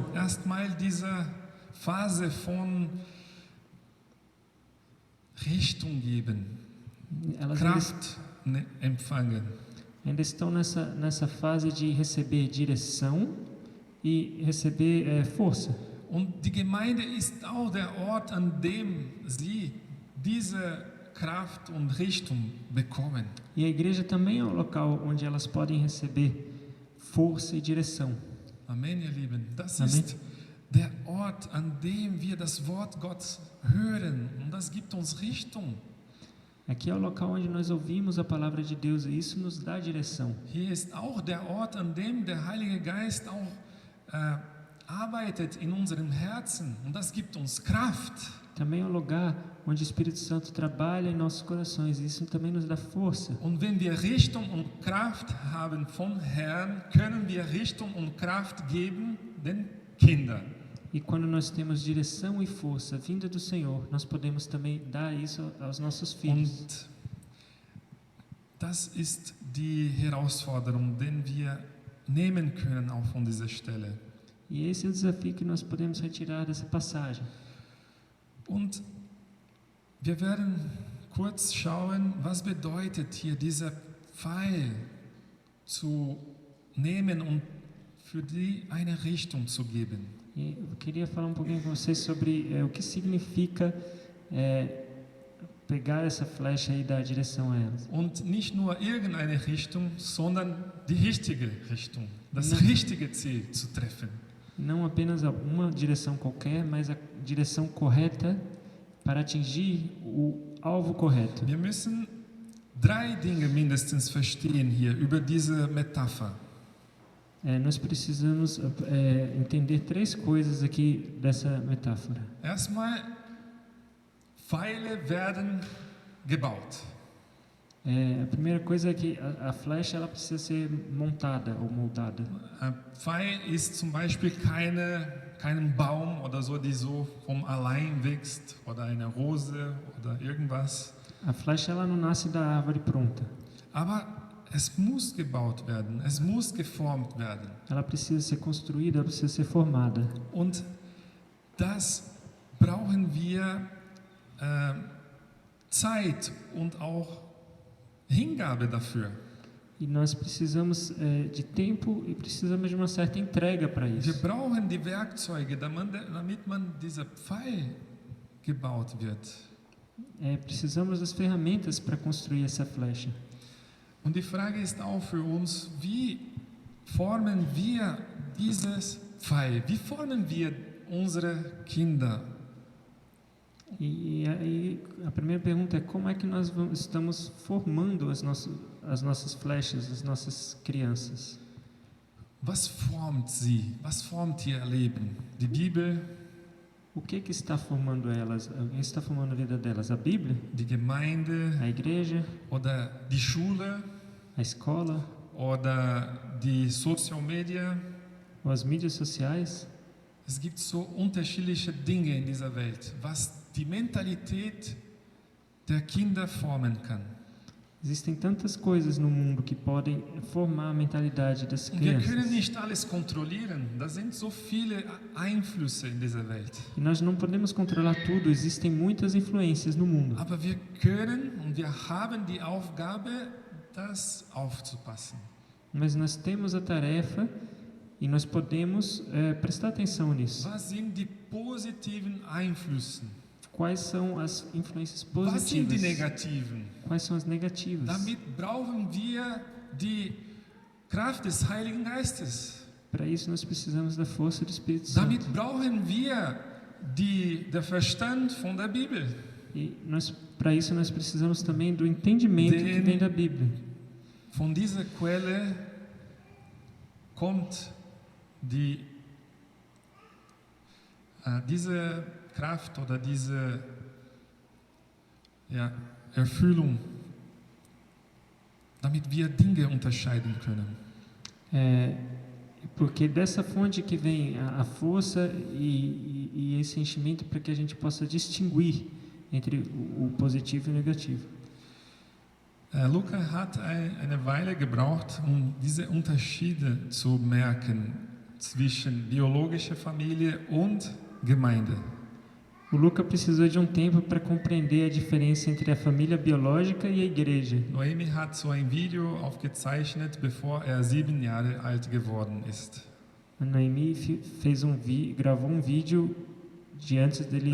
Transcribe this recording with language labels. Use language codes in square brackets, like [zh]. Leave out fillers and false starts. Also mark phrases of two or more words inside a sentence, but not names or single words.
[de] erstmal diese Phase von Richtung geben, [pt] Elas [de] Kraft empfangen. [pt] ainda estão nessa fase de receber direção e receber força. [de] Und die Gemeinde ist auch der Ort, an dem sie diese Kraft und Richtung bekommen. [pt] E a igreja também é um local onde elas podem receber força e direção. [de] Amen, ihr Lieben. Das Amen. ist der Ort, an dem wir das Wort Gottes hören. Und das gibt uns Richtung. [pt] Aqui é o local onde nós ouvimos a palavra de Deus e isso nos dá direção. [de] Hier ist auch der Ort, an dem der Heilige Geist auch arbeitet in unserem Herzen. Und das gibt uns Kraft. [pt] Também é um lugar onde o Espírito Santo trabalha em nossos corações e isso também nos dá força. [de] Und wenn wir Richtung und Kraft haben vom Herrn, können wir Richtung und Kraft geben den Kindern. [pt] E quando nós temos direção e força vinda do Senhor, nós podemos também dar isso aos nossos filhos. [de] Und das ist die Herausforderung, den wir nehmen können auch von dieser Stelle. [pt] E esse é o desafio que nós podemos retirar dessa passagem. [de] Und wir werden kurz schauen, was bedeutet hier dieser Pfeil zu nehmen und für die eine Richtung zu geben. [pt] E eu queria falar um pouquinho com vocês sobre o que significa pegar essa flecha e dar direção a elas. [de] Und nicht nur irgendeine Richtung, sondern die richtige Richtung, das Nein. richtige Ziel zu treffen. [pt] Não apenas uma direção qualquer, mas a direção correta para atingir o alvo correto. [de] Wir müssen 3 Dinge mindestens verstehen hier über diese Metapher. [pt] Nós precisamos entender 3 coisas aqui dessa metáfora. [de] Erstmal, Pfeile werden gebaut. [pt] A primeira coisa é que a flecha ela precisa ser montada ou moldada. [de] Ein Pfeil ist zum Beispiel kein Baum oder so, die so vom allein wächst, oder eine Rose oder irgendwas. [pt] A flecha ela não nasce da árvore pronta. [de] Aber es muss gebaut werden, es muss geformt werden. [pt] Ela precisa ser construída, ela precisa ser formada. [de] Und das brauchen wir Zeit und auch Hingabe dafür. [pt] E nós precisamos de tempo e precisamos de uma certa entrega para [de] Wir [pt] isso. [de] brauchen die Werkzeuge, damit man dieser Pfeil gebaut wird. [pt] Precisamos das ferramentas para construir essa flecha. [de] Und die Frage ist auch für uns, wie formen wir dieses Pfeil? Wie formen wir unsere Kinder? [pt] E aí a primeira pergunta é como é que nós estamos formando as nossas flechas, as nossas crianças? [de] Was formt sie? Was formt ihr Leben? Die Bibel, [pt] O que está formando elas? Quem está formando a vida delas? A Bíblia? [de] die Gemeinde [pt] A igreja? [de] oder die Schule [pt] A escola? [de] oder die [en] Social Media? [pt] Ou as mídias sociais? [de] Es gibt so unterschiedliche Dinge in dieser Welt, was die Mentalität der Kinder formen kann. [pt] Existem tantas coisas no mundo que podem formar a mentalidade das [de] Und wir können [pt] crianças. [de] nicht alles kontrollieren. Da sind so viele Einflüsse in dieser Welt. [pt] E nós não podemos controlar tudo, existem muitas influências no mundo. [de] Aber wir können und wir haben die Aufgabe, das aufzupassen. [pt] Mas nós temos a tarefa e nós podemos prestar atenção nisso. [de] Was sind die positiven Einflüsse? [pt] Quais são as influências [de] Was sind die [pt] positivas? [de] negativen? [pt] Quais são as negativas? [de] Damit brauchen wir die Kraft des Heiligen Geistes. [pt] Para isso nós precisamos da força do Espírito Santo. [de] Damit brauchen wir der Verstand von der Bibel. [pt] E para isso nós precisamos também do entendimento que vem da Bíblia. [de] Von dieser Quelle kommt diese Kraft oder diese Erfüllung, damit wir Dinge unterscheiden können. [pt] Porque dessa fonte que vem a força e esse enchimento para que a gente possa distinguir entre o positivo e o negativo. [de] Luca hat eine Weile gebraucht, diese Unterschiede zu merken zwischen biologischer Familie und Gemeinde. [pt] O Luca precisou de um tempo para compreender a diferença entre a família biológica e a igreja. [de] Noemi hat so ein Video aufgezeichnet, bevor 7 Jahre alt geworden ist. [pt] A Noemi gravou um vídeo de antes dele